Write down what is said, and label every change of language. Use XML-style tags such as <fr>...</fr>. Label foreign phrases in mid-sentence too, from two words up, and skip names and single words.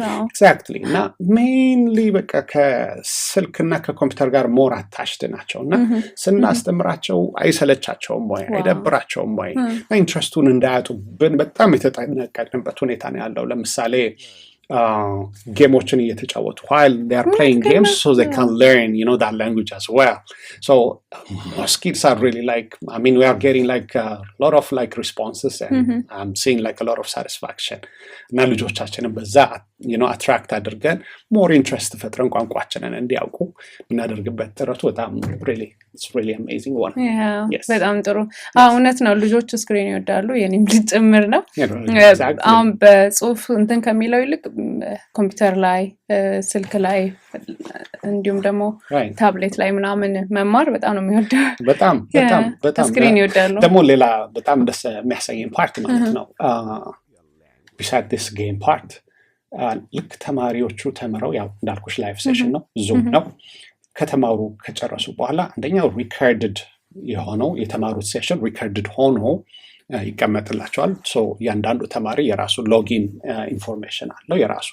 <am>ኤግዛክትሊ እና ሜይንሊ በቃ ከስልክና ከኮምፒውተር ጋር</am> <en>more attached</en> <am>ናቸው እና ስናስተምራቸው አይሰለቻቸውም ወይ አይደብራቸውም ወይ ኢንትረስቱን እንዳያጡብን በጣም የተጠነቀቅንበት ሁኔታ ነው ያለው። ለምሳሌ ጌሞችን እየተጫወቱ</am> <en>while they are playing games so they can learn that language as well. So most kids are really like, I mean, we are getting like a lot of like responses and I'm seeing like a lot of satisfaction.</en> <am>እና ልጆቻችንን በዛ አትራክት አድርገን</am> <en>more interest</en> <am>ፈጥረን ቋንቋችንን እንዲያውቁ እናደርግበት ጥረቱ በጣም</am> <en>it's really amazing one.</en> <am>በጣም ጥሩ። እውነት ነው፣ ልጆች ስክሪን ይወዳሉ። የኔም ልጅ ጭምር ነው። አሁን በጽሁፍ እንትን ከሚለው ይልቅ ኮምፒውተር ላይ፣ ስልክ ላይ እንዲሁም ደግሞ ታብሌት ላይ ምናምን መማር በጣም ነው የሚወደው። በጣም ስክሪን ይወዳሉ። ደግሞ ሌላ በጣም ደስ የሚያሰኘኝ ፓርት ማለት ነው</am> <en>besides this game part</en> <am>ልክ ተማሪዎቹ ተምረው ያው እንዳልኩሽ</am> <en>live session</en> <am>ነው፣ ዙም ነው። ከተማሩ ከጨረሱ በኋላ አንደኛው ሪከርድድ የሆነው የተማሩት ሴሽን ሪከርድድ ሆኖ ይቀመጥላቸዋል። ሶ እያንዳንዱ ተማሪ የራሱ</am> <en>login information</en> <am>አለው፣ የራሱ</am>